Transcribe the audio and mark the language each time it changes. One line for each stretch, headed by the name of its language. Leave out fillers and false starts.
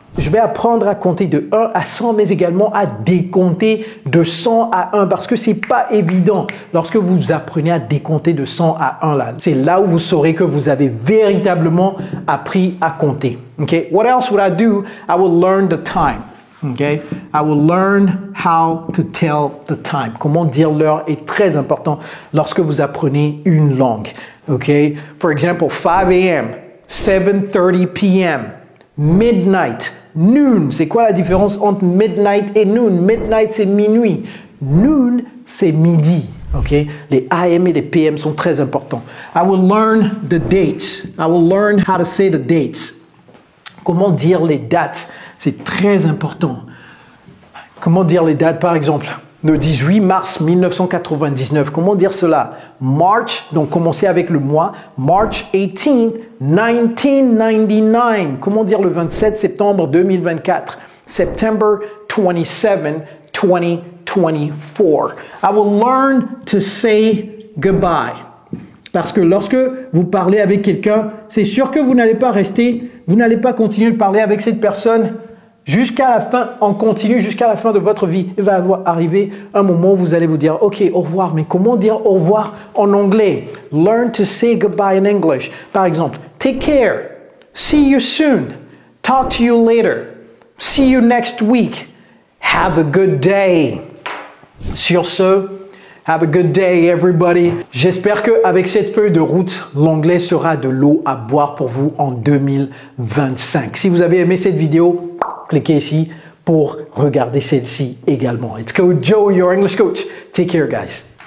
French: Je vais apprendre à compter de 1 à 100, mais également à décompter de 100 à 1 parce que c'est pas évident. Lorsque vous apprenez à décompter de 100 à 1, là, c'est là où vous saurez que vous avez véritablement appris à compter.
English: Okay? What else would I do? I will learn the time. Okay? I will learn how to tell the time.
French: Comment dire l'heure est très important lorsque vous apprenez une langue. Okay?
English: For example, 5 a.m., 7:30 p.m., midnight, noon.
French: C'est quoi la différence entre midnight et noon? Midnight, c'est minuit. Noon, c'est midi. Okay? Les AM et les PM sont très importants.
English: I will learn the dates. I will learn how to say the dates.
French: Comment dire les dates? C'est très important. Comment dire les dates, par exemple? Le 18 mars 1999. Comment dire cela? March, donc commencez avec le mois.
English: March 18th, 1999.
French: Comment dire le 27 septembre 2024?
English: September 27, 2024. I will learn to say goodbye.
French: Parce que lorsque vous parlez avec quelqu'un, c'est sûr que vous n'allez pas rester, vous n'allez pas continuer de parler avec cette personne jusqu'à la fin, en continu, jusqu'à la fin de votre vie. Il va arriver un moment où vous allez vous dire, OK, au revoir. Mais comment dire au revoir en anglais?
English: Learn to say goodbye in English.
French: Par exemple,
English: take care. See you soon. Talk to you later. See you next week. Have a good day.
French: Sur ce,
English: have a good day, everybody.
French: J'espère qu'avec cette feuille de route, l'anglais sera de l'eau à boire pour vous en 2025. Si vous avez aimé cette vidéo, cliquez ici pour regarder celle-ci également.
English: It's Coach Joe, your English coach. Take care, guys.